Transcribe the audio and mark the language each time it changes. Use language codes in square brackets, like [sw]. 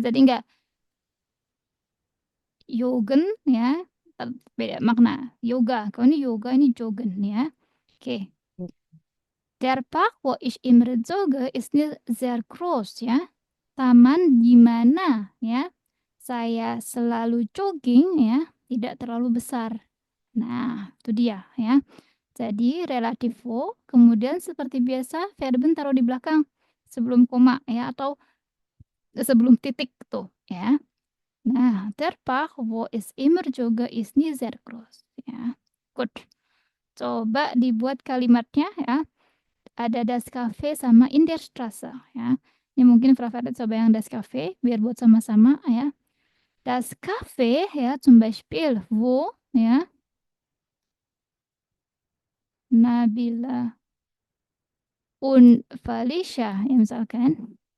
[id] Jadi enggak Yogen ya, beda makna. Yoga, kalau ini yoga, ini jogen ya. Oke. [de] Der Park, wo ich immer jogge, ist nicht sehr groß, ya. [id] Taman di mana, ya, saya selalu jogging, ya, tidak terlalu besar. Nah, itu dia, ya. Jadi relatif wo, kemudian seperti biasa verben taruh di belakang sebelum koma, ya, atau sebelum titik tuh, ya. [de] Nah, der Park, wo ich immer jogge, ist nicht sehr groß, ya. [en] Good. [id] Coba dibuat kalimatnya, ya. Ada [de] das Cafe [id] sama [de] in der Straße, [id] ya. Ini mungkin Favorit coba yang das Cafe biar buat sama-sama, ya. [de] Das Cafe, ya, zum Beispiel wo, ya, Nabila und Felicia, ya, [id] misalkan.